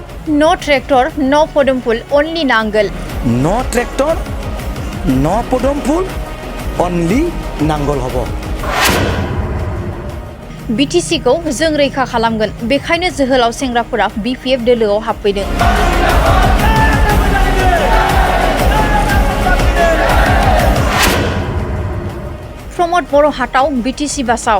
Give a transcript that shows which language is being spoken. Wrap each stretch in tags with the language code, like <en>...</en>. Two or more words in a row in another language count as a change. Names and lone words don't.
<en>No tractor, no podumful, only nangal. No tractor, no podumful, only</en> <brx>नांगोल हबो। BTC खौ जों रैखा खालामगोन बेखायनो जोहोलाव सेंग्राफोरा BPF दोलोआव हाबफैदों। प्रमोद बर' हाटाव BTC बासाव।</brx>